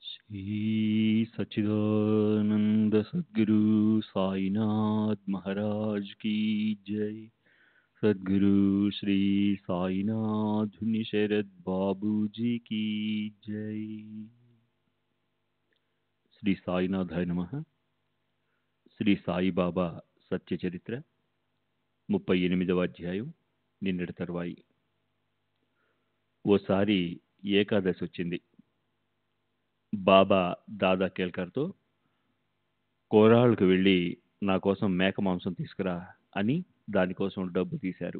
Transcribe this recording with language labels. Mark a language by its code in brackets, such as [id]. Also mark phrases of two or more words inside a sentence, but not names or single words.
[hi] श्री सच्चिदानंद सद्गुरु साईनाथ महाराज की जय। सद्गुरु श्री साईनाथ शरद बाबू जी की जय। [sa] శ్రీ సాయినాథాయ నమః. [te] శ్రీ సాయిబాబా సత్య చరిత్ర 38వ అధ్యాయం. నిన్నటి తర్వాయి. ఓసారి ఏకాదశి వచ్చింది. బాబా దాదా కేల్కర్తో కోరాళ్ళకు వెళ్ళి నా కోసం మేక మాంసం తీసుకురా అని దానికోసం డబ్బు తీశారు.